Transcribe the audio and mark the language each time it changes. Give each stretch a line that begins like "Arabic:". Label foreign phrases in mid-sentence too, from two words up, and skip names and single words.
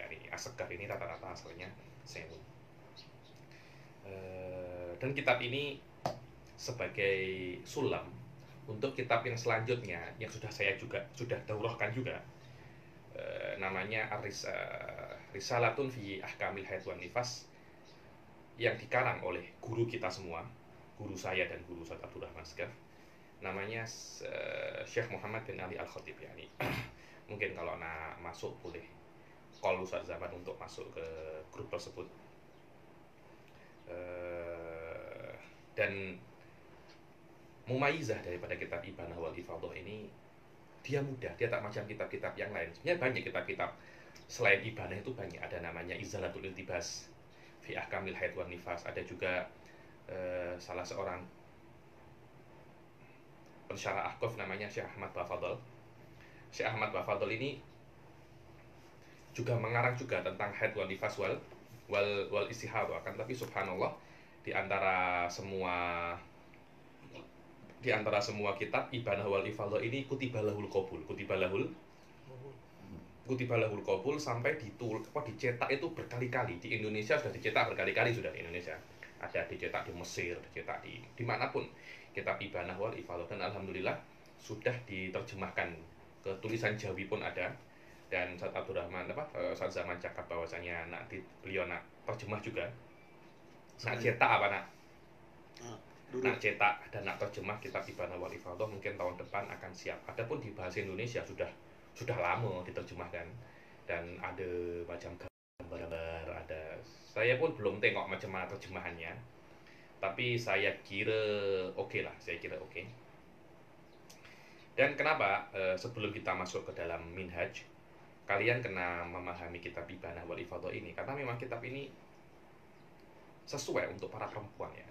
Malay: Ini Assegaf ini rata-rata asalnya Sewun. Dan kitab ini sebagai sulam untuk kitab yang selanjutnya yang saya sudah daurahkan juga, namanya Risalatun fi Ahkamil Haid wan Nifas, yang dikarang oleh guru kita semua, guru saya dan guru Ustaz Abdurrahman Segaf, namanya Syekh Muhammad bin Ali Al-Khatib ya. Ini mungkin kalau masuk boleh call Ustaz Zaman untuk masuk ke grup tersebut. Dan mumayizah daripada kitab Ibanah wal Ifadah ini, dia mudah, dia tak macam kitab-kitab yang lain. Sebenarnya banyak kitab-kitab selain Ibanah itu banyak. Ada namanya Izalatul Iltibas fi Ahkamil Haid wan Nifas. Ada juga salah seorang pensyarah ahqaf namanya Syekh Ahmad Bafadl. Syekh Ahmad Bafadl ini juga mengarang juga tentang
Arabic: حيض ونفاس واستحاضة.
Malay: Akan tapi subhanallah, di antara semua kitab Ibanah wal Ifadah ini
Arabic: كتب له القبول
Malay: sampai dicetak itu berkali-kali. Di Indonesia sudah dicetak berkali-kali, sudah di Indonesia. Ada dicetak di Mesir, dicetak di dimanapun kitab Ibanah wal Ifadah, dan alhamdulillah sudah diterjemahkan ke tulisan Jawi pun ada. Dan Ustaz Abdurrahman Ustaz Zaman cakap bahwasanya beliau nak terjemah juga. Nak cetak apa nak? Nak cetak dan nak terjemah kitab Ibanah wal Ifadah mungkin tahun depan akan siap. Adapun di bahasa Indonesia sudah lama diterjemahkan, dan ada macam gambar-gambar, ada. Saya pun belum tengok macam mana terjemahannya, tapi saya kira oke lah, saya kira oke. Dan kenapa sebelum kita masuk ke dalam minhaj, kalian kena memahami kitab Ibanah wal Ifadah ini, karena memang kitab ini sesuai untuk para perempuan ya.